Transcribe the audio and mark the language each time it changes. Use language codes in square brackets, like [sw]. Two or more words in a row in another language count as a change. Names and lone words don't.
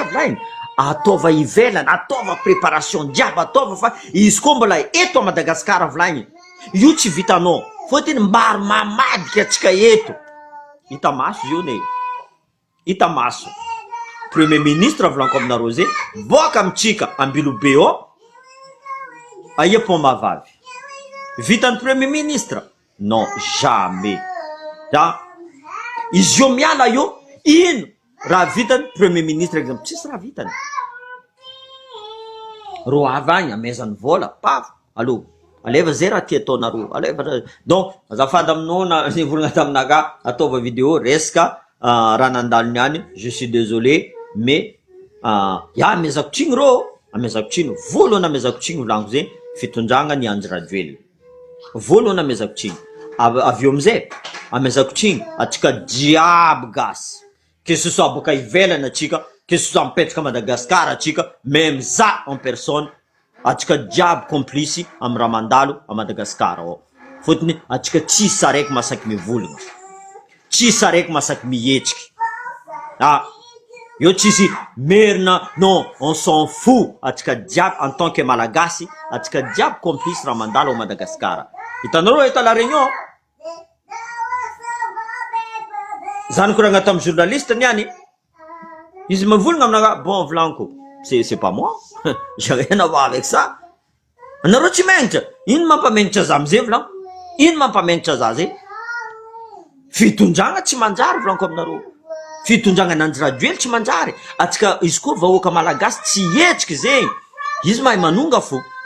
[mg] volainy ataova ivelany ataova préparation jiaby ataova fa izy koa mbola eto a Madagasikara volainy io tsy vitanao fotiny mbary mamadika atsika eto hita maso io ne hita maso [fr] premier ministre [mg] volanko aminareo zay boaka amitsika ambilobe ao aia Pomavavy vitany [fr] premier ministre non jamais [mg] izy io miala io ino raha vitany [fr] premier ministre [mg] exemple tsisy raha vitany ro avy agny amezany vola paf allo aleva zay raha tia ataonareo aleva donc azafady aminao na nivolagna taminaka ataova vidéo resaka raha nandalo niany [fr] je suis désolé mais [mg] amezako tsigny ro amezako tsigny voalohany amezako tsigny volanko zay fitondragna ny Anjy Rajoelina voalohany amezako tsigny avy eo amizay amezako tsigny atsika jiaby gasy [fr] que ce soit [mg] boka ivelany atsika [fr] que ce soit [mg] mipetraka Madagasikara atsika même za [fr] en personne [mg] atsika jiaby complice amy raha mandalo a Madagasikara ao fotony atsika tsisy araiky masaky mivolagna tsisy araiky masaky mihetsiky io tsisy merina [fr] non on s'en fout [mg] atsika jiaby [fr] en tant que [mg] malagasy atsika jiaby complice raha mandalo a Madagasikara hitanareo eto [fr] la réunion [mg] zany koragna tamy journaliste niany izy mivolagna aminaka bon volanko [fr] c'est pas moi j'ai rien à voir avec ça [mg] anareo tsy menitra ino mampamenitra za amizay volanko ino mampamenitra za zay fitondragna tsy manjary volanko aminareo fitondragna Anjy Rajoelina tsy manjary atsika izy koa vahoaka malagasy tsy hetsiky zegny izy mahay manonga fo